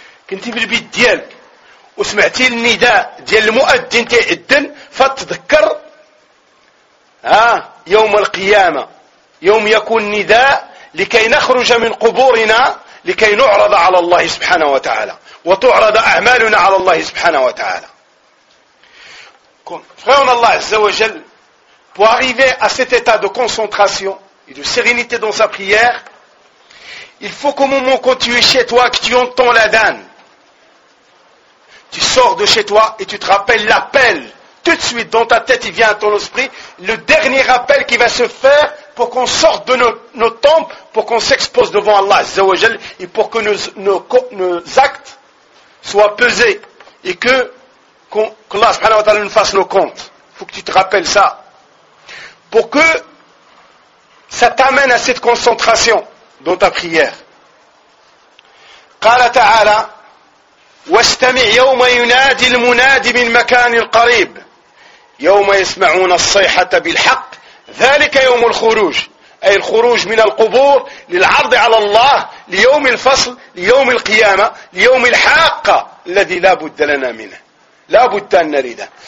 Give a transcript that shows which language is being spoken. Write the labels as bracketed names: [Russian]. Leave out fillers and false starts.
[Arabic] كنتي في البيت ديالك وسمعتي النداء ديال المؤذن تيأذن فتذكر يوم القيامة، يوم يكون نداء لكي نخرج من قبورنا لكي نعرض على الله سبحانه وتعالى وتعرض أعمالنا على الله سبحانه وتعالى. فرعون الله عز وجل [French] pour arriver à cet état de concentration et de sérénité dans sa prière, il faut qu'au moment où tu es chez toi, que tu entends l'adhan, tu sors de chez toi et tu te rappelles l'appel, tout de suite dans ta tête il vient à ton esprit, le dernier appel qui va se faire pour qu'on sorte de nos tombes, pour qu'on s'expose devant Allah Azza wa Jal, et pour que nos actes soient pesés, et que Allah subhanahu wa ta'ala nous fasse nos comptes. Il faut que tu te rappelles ça. pour que ça t'amène à cette concentration dans ta prière. [Arabic] قال تعالى واستمع يوم ينادي المنادي من مكان قريب يوم يسمعون الصيحة بالحق ذلك يوم الخروج أي الخروج من القبور للعرض على الله ليوم الفصل ليوم القيامة ليوم الحاقة الذي لا بد لنا منه لا بد أن نريده.